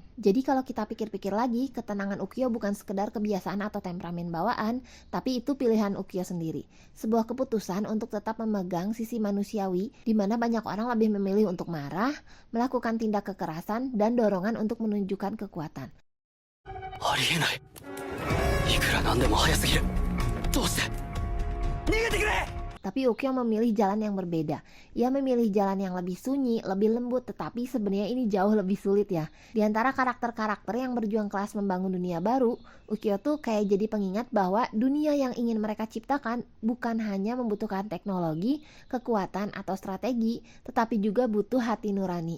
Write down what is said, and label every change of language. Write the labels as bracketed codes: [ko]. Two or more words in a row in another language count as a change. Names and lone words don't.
[id] Jadi kalau kita pikir-pikir lagi, ketenangan Ukyo bukan sekedar kebiasaan atau temperamen bawaan, tapi itu pilihan Ukyo sendiri. Sebuah keputusan untuk tetap memegang sisi manusiawi, di mana banyak orang lebih memilih untuk marah, melakukan tindak kekerasan, dan dorongan untuk menunjukkan kekuatan. [ja] ありえない。いくらなんでも早すぎる。どうして。逃げてくれ。 [id] Tapi Ukyo memilih jalan yang berbeda. Ia memilih jalan yang lebih sunyi, lebih lembut, tetapi sebenarnya ini jauh lebih sulit ya. Di antara karakter-karakter yang berjuang keras membangun dunia baru, Ukyo tuh kayak jadi pengingat bahwa dunia yang ingin mereka ciptakan bukan hanya membutuhkan teknologi, kekuatan, atau strategi, tetapi juga butuh hati nurani.